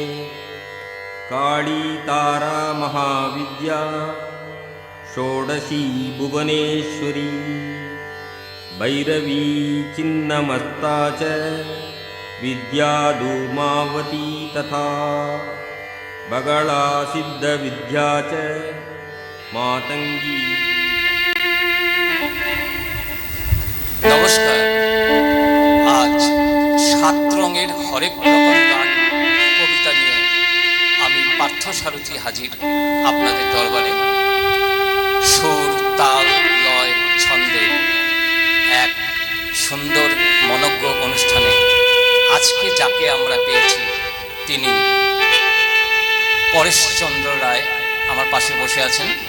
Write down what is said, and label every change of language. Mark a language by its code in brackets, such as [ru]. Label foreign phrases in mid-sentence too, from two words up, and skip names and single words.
[sa] काली तारा महाविद्या षोडशी भुवनेश्वरी, भैरवी चिन्नमस्ता च विद्या धूमावती तथा, बगला सिद्धविद्या च मातंगी। [bn] নমস্কার। আজ 7 রঙের হরেক রকম গান কবিতা নিয়ে আমি পার্থসারথী হাজির আপনাদের দরবারে। সুর, তাল, লয়, ছন্দে এক সুন্দর মনজ্ঞ অনুষ্ঠানে আজকে যাকে আমরা পেয়েছি তিনি পরেশচন্দ্র রায় আমার পাশে বসে আছেন।